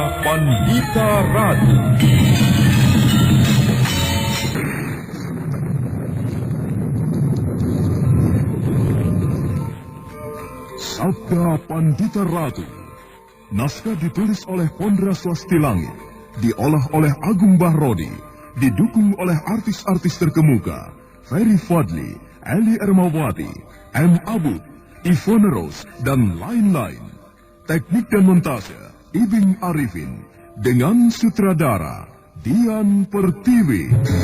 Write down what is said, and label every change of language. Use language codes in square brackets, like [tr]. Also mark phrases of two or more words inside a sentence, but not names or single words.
[id] Pandita Ratu. Sabda Pandita Ratu. Naskah ditulis oleh Pondra Swasti Langit, diolah oleh Agung Bahrodi, didukung oleh artis-artis terkemuka, Ferry Fadli, Eli Ermawati, M. Abud, Ivone Rose, dan lain-lain. Teknik dan montase, Ibing Arifin, dengan sutradara, Dian Pertiwi.